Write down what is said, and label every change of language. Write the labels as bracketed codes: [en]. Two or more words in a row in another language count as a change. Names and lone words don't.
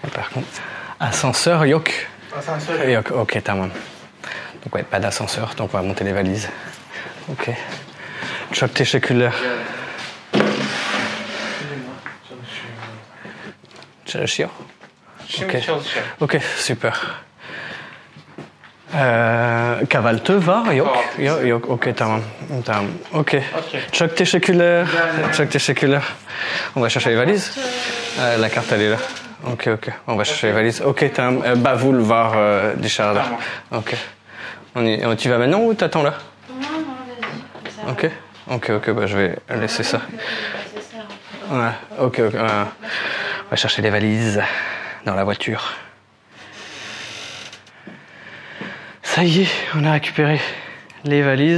[fr] Ascenseur, [tr] yok. Asansör. Yok, ok, tamam. [fr] Donc ouais, pas d'ascenseur, donc on va monter les valises. [tr] Ok. Çok teşekkürler. Çalışıyor. Şimdi Okey. çalışacağım. Ok, super. Kahvaltı var? Yok. Kahvaltı. Yok, ok, tamam. Tamam, ok. Okey. Çok teşekkürler. ederim. Çok teşekkürler. [fr] On va chercher les valises. La carte, elle est là. Ok, ok. On va chercher les valises. [tr] Ok, tamam. Bavul var dışarıda. Tamam. Ok. [fr] On y va maintenant ou t'attends là? Non, non, vas-y. Ça va. Ok. Ok, bah je vais laisser ça. C'est ça. Ouais, ok. On va chercher les valises dans la voiture. Ça y est, on a récupéré les valises.